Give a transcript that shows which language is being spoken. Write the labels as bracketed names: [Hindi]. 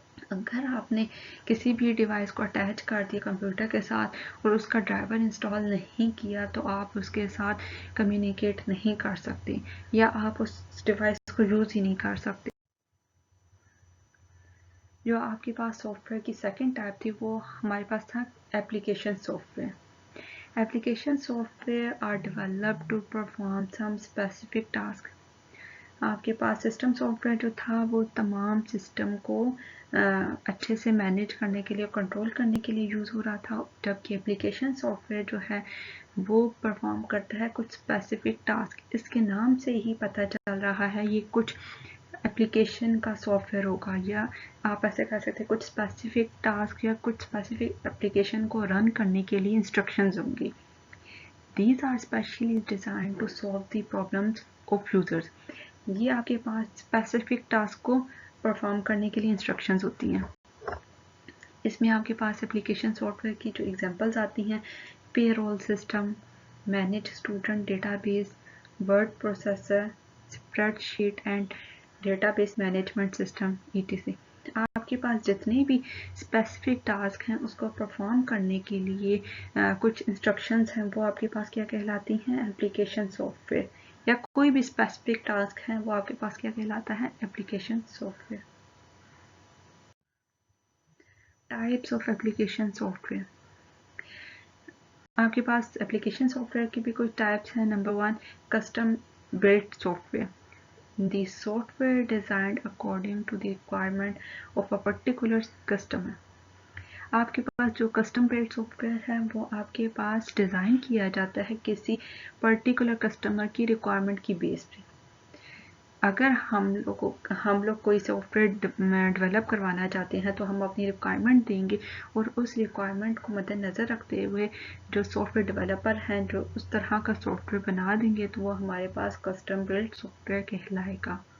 [Urdu] اگر آپ نے کسی بھی ڈیوائس کو اٹیچ کر دیا کمپیوٹر کے ساتھ اور اس کا ڈرائیور انسٹال نہیں کیا تو آپ اس کے ساتھ کمیونیکیٹ نہیں کر سکتے یا آپ اس ڈیوائس کو یوز ہی نہیں کر سکتے. جو آپ کے پاس سافٹ ویئر کی سیکنڈ ٹائپ تھی وہ ہمارے پاس تھا application soft where. [English] Application software are developed to perform some specific task. [Urdu] آپ کے پاس سسٹم سافٹ ویئر جو تھا وہ تمام سسٹم کو اچھے سے مینیج کرنے کے لیے کنٹرول کرنے کے لیے یوز ہو رہا تھا, جبکہ اپلیکیشن سافٹ ویئر جو ہے وہ پرفارم کرتا ہے کچھ اسپیسیفک ٹاسک. اس کے نام سے ہی پتہ چل رہا ہے یہ کچھ اپلیکیشن کا سافٹ ویئر ہوگا, یا آپ ایسے کہہ سکتے ہیں کچھ اسپیسیفک ٹاسک یا کچھ اسپیسیفک اپلیکیشن کو رن کرنے کے لیے انسٹرکشنز ہوں گی. [English] These are specially designed to solve the problems of users. [Urdu] یہ آپ کے پاس اسپیسیفک ٹاسک کو پرفارم کرنے کے لیے انسٹرکشنز ہوتی ہیں. اس میں آپ کے پاس اپلیکیشن سافٹ ویئر کی جو ایگزامپلز آتی ہیں پے role system, manage student data base, word processor, spread sheet and data base management system etc. آپ کے پاس جتنے بھی اسپیسیفک ٹاسک ہیں اس کو پرفارم کرنے کے لیے کچھ انسٹرکشنز ہیں وہ آپ کے پاس کیا کہلاتی ہیں اپلیکیشن سافٹ ویئر, یا کوئی بھی اسپیسیفک ٹاسک ہے وہ آپ کے پاس کیا کہلاتا ہے application soft where. Types of application soft where. آپ کے پاس اپلیکیشن سافٹ ویئر کی بھی کچھ ٹائپس ہیں. Number 1 custom blood soft where. [English] The software designed according to the requirement of a particular customer. [Urdu] آپ کے پاس جو کسٹم بلڈ سافٹ ویئر ہے وہ آپ کے پاس ڈیزائن کیا جاتا ہے کسی پرٹیکولر کسٹمر کی ریکوائرمنٹ کی بیس پہ. اگر ہم لوگ کوئی سافٹ ویئر ڈیولپ کروانا چاہتے ہیں تو ہم اپنی ریکوائرمنٹ دیں گے اور اس ریکوائرمنٹ کو مد نظر رکھتے ہوئے جو سافٹ ویئر ڈیولپر ہیں جو اس طرح کا سافٹ ویئر بنا دیں گے تو وہ ہمارے پاس کسٹم بلڈ سافٹ ویئر کہلائے گا.